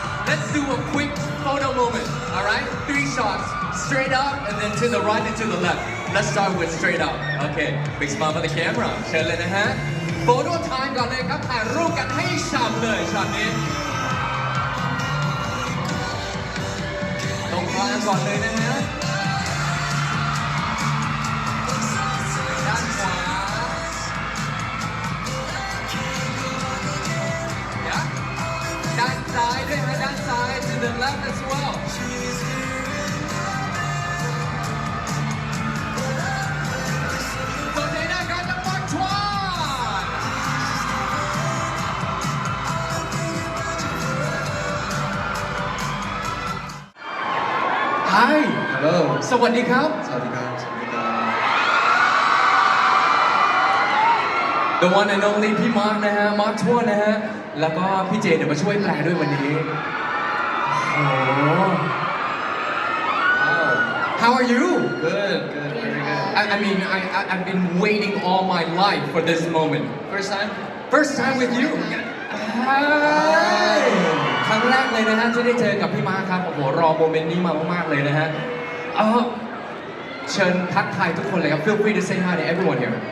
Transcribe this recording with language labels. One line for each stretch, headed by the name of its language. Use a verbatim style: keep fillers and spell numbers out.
English: Let's do a quick photo moment, all right? Three shots, straight up, and then to the right and to the left. Let's start with straight up. Okay, big smile for the camera.
Thai: เชิญเลยนะฮะ
English: Photo time
Thai: ก่อนเลยครับถ่ายรูปกันให้ฉ่ำเลยช็อตนี้ตรงกลางก่อนเลยนะฮะด้านขวา
English: Yeah.
Thai: ด้านซ้ายด้วยฮะด้านซ้าย
English: to the left as well
Thai: สนใจได้การจะวัดชวานไฮ
English: Hello.
Thai: สวัสดีครับ Sawadikap, sawadikap.
English: The one and only
Thai: พี่มาร์คนะฮะมาร์คทั่วนะฮะแล้วก็พี่เจเดี๋ยวมาช่วยแปลด้วยวันนี้โอ้โห
English: Wow. How are you Good, good, very good. I, I mean I, I I've been waiting all my life for this moment First time? first time with you
Thai: เฮ้ยครั้งแรกเลยนะฮะที่ได้เจอกับพี่มาร์คครับโอ้โหรอโมเมนต์นี้มามากๆเลยนะฮะเออเชิญทักทายทุกคนเลยครับ
English: Feel free to say hi to everyone here